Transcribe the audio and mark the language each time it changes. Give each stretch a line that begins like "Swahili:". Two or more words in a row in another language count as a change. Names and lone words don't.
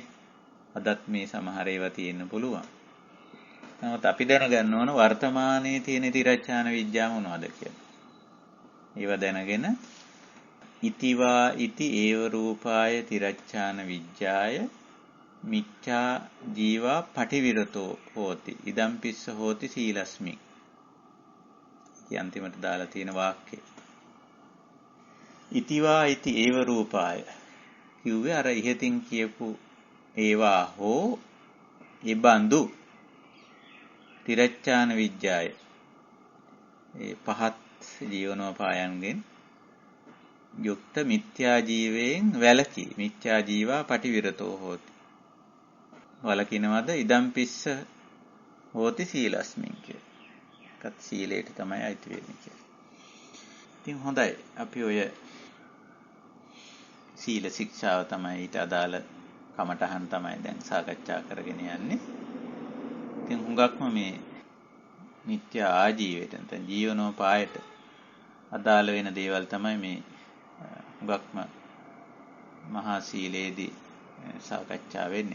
Sinhala: අදත් මේ සමහර ඒවා තියෙන්න පුළුවන්. නමුත් අපි දැනගන්න ඕන වර්තමානයේ තියෙන තිරච්ඡාන විද්‍යාව මොනවද කියලා. ඒවා දැනගෙන
Pali: ඉතිවා ඉති ඒව රූපාය තිරච්ඡාන විද්‍යාය මිච්ඡා ජීවා පටිවිරතෝ හෝති ඉදම් පිස්ස හෝති සීලස්මි.
Sinhala: ඒ අන්තිමට දාලා තියෙන වාක්‍යය.
Pali: ඉතිවා ඉති ඒව රූපාය
Sinhala: කිව්වේ අර ඉහතින් කියපු ඒවා හෝ ඉබඳු තිරච්ඡාන විද්‍යාය ඒ පහත් ජීවනෝපායන්ගෙන් යුක්ත මිත්‍යා ජීවයෙන් වැළකී මිත්‍යා
Pali: ජීවා පටිවිරතෝ හෝති.
Sinhala: වළකිනවද
Pali: ඉදම් පිස්ස හෝති සීලස්මින්
Sinhala: කිය. කත් සීලයට තමයි අයිති වෙන්නේ කියලා. ඉතින් හොඳයි. අපි ඔය සීල ශික්ෂාව තමයි ඊට අදාළ කමටහන් තමයි දැන් සාකච්ඡා කරගෙන යන්නේ. ඉතින් හුඟක්ම මේ මිත්‍යා ආජීවයට නැත්නම් ජීවනෝපායට අදාළ වෙන දේවල් තමයි මේ හුඟක්ම මහා සීලේදී සාකච්ඡා වෙන්නේ.